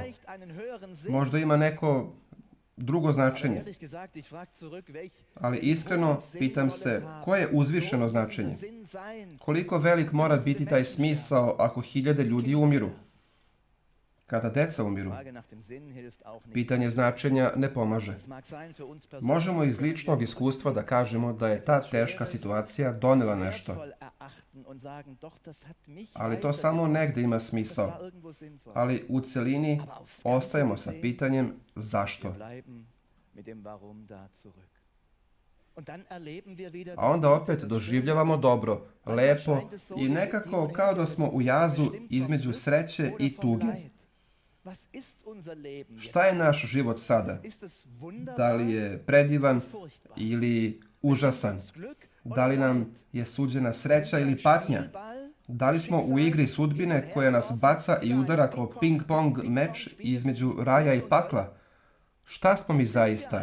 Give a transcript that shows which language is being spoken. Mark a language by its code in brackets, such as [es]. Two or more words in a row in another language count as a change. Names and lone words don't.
[sr] Možda ima neko drugo značenje. Ali iskreno pitam se, koje je uzvišeno značenje? Koliko velik mora biti taj smisao ako 1000 ljudi umiru? Kada deca umiru, [de] Frage nach dem Sinn hilft auch nicht. [sr] pitanje značenja ne pomaže. [de] Es mag sein für uns persönlich [sr] Možemo iz ličnog iskustva da kažemo da je ta teška situacija donela nešto, [de] wertvoll erachten und sagen, doch, das hat mich [sr] ali to samo negde ima [de] das [sr] smisao. [de] war irgendwo sinnvoll. [sr] Ali u celini ostajemo sa pitanjem zašto. [de] Wir bleiben mit dem Warum da zurück. Und dann erleben wir wieder [sr] A onda opet doživljavamo dobro, lepo i nekako kao da smo u jazu između sreće i tuge. [de] Was ist unser Leben? [sr] Šta je naš život sada? [de] Ist es wunderbar? [sr] Da li je predivan ili užasan? Da li nam je suđena sreća ili patnja? Da li smo u igri sudbine koja nas baca i udara kao ping-pong meč između raja i pakla? Šta smo mi zaista?